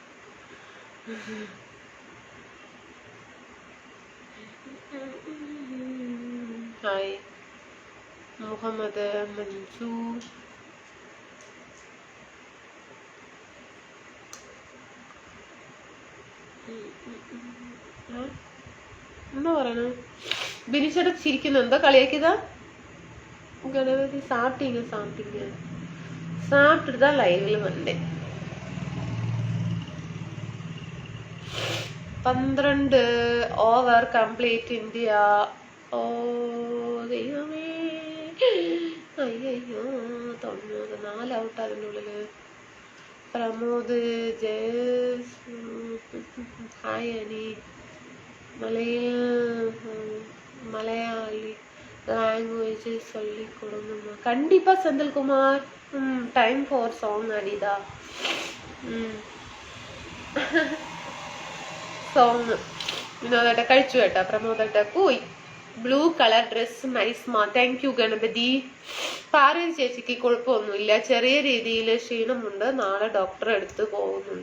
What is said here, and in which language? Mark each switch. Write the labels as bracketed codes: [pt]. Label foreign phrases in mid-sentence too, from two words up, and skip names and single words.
[ml] ഹായ് മുഹമ്മദ് മഞ്ജു. എന്താ പറയണ? ബിനിഷേട്ട ചിരിക്കുന്നു. എന്താ കളിയാക്കിയതാ? [ta] ഗണപതി சாப்பிட்டுட்டு தான் லைவ்ல வந்தேன். [en] 12 over complete India. [ml] ഓ ദൈവമേ, അയ്യോ 94 ഔട്ട് അതിൻ്റെ ഉള്ളില്. പ്രമോദ് ജയസ്. ഹായ് അനി. [ta] மலையாளி லாங்குவேஜ் சொல்லி கொடுங்கம்மா. கண்டிப்பா செந்தில்குமார். [en] time for song [ta] அனிதா. [ml] സോങ് വിനോദേട്ട കഴിച്ചു കേട്ടാ. പ്രമോദേട്ട പോയി. [en] blue colour dress nice ma. thank you ഗണപതി. [ml] പാർവതി ചേച്ചിക്ക് കുഴപ്പമൊന്നുമില്ല, ചെറിയ രീതിയിൽ ക്ഷീണമുണ്ട്, നാളെ ഡോക്ടറെ അടുത്ത് പോകുന്നുണ്ട്.